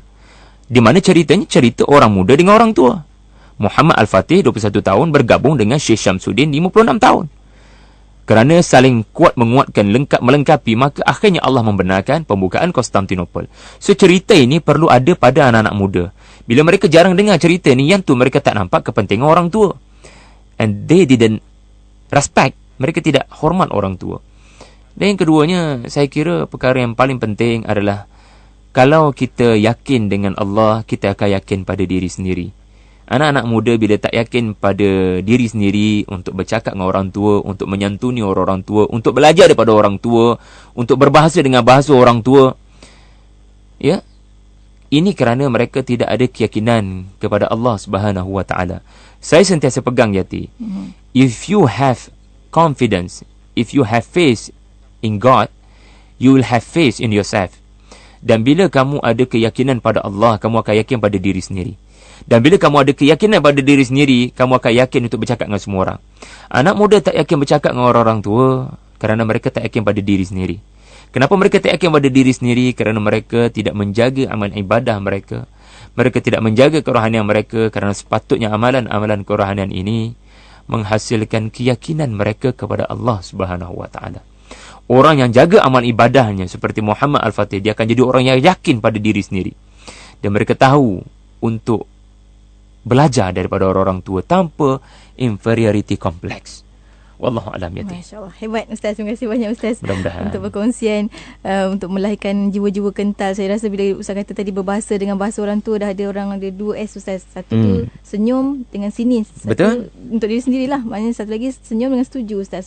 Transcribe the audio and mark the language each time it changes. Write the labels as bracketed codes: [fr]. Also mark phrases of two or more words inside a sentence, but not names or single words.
[ms] Di mana ceritanya cerita orang muda dengan orang tua. Muhammad Al-Fatih 21 tahun bergabung dengan Syekh Syamsuddin 56 tahun. Kerana saling kuat menguatkan, melengkapi, maka akhirnya Allah membenarkan pembukaan Konstantinopel. So cerita ini perlu ada pada anak-anak muda. Bila mereka jarang dengar cerita ni, yang tu mereka tak nampak kepentingan orang tua. [en] And they didn't respect. [ms] Mereka tidak hormat orang tua. Dan yang keduanya, saya kira perkara yang paling penting adalah kalau kita yakin dengan Allah, kita akan yakin pada diri sendiri. Anak-anak muda bila tak yakin pada diri sendiri untuk bercakap dengan orang tua, untuk menyantuni orang-orang tua, untuk belajar daripada orang tua, untuk berbahasa dengan bahasa orang tua, ini kerana mereka tidak ada keyakinan kepada Allah [ar] سبحانه وتعالى. [ms] Saya sentiasa pegang Yati. [en] If you have confidence, if you have faith in God, you will have faith in yourself. [ms] Dan bila kamu ada keyakinan pada Allah, kamu akan yakin pada diri sendiri. Dan bila kamu ada keyakinan pada diri sendiri, kamu akan yakin untuk bercakap dengan semua orang. Anak muda tak yakin bercakap dengan orang-orang tua kerana mereka tak yakin pada diri sendiri. Kenapa mereka tak yakin pada diri sendiri? Kerana mereka tidak menjaga amal ibadah mereka. Mereka tidak menjaga kerohanian mereka, kerana sepatutnya amalan-amalan kerohanian ini menghasilkan keyakinan mereka kepada Allah [ar] سبحانه وتعالى. [ms] Orang yang jaga amal ibadahnya seperti Muhammad Al-Fatih, dia akan jadi orang yang yakin pada diri sendiri. Dan mereka tahu untuk belajar daripada orang-orang tua tanpa [en] inferiority complex. [ar] والله أعلم [ms] ya. Masya-Allah. Hebat Ustaz. Terima kasih banyak Ustaz Mudah-mudahan. untuk berkongsian, untuk melahirkan jiwa-jiwa kental. Saya rasa bila Ustaz kata tadi berbahasa dengan bahasa orang tua, dah ada orang ada 2 S Ustaz. Satu tu senyum dengan sini. Satu Betul. untuk diri sendirilah. Maknanya satu lagi senyum dengan setuju Ustaz.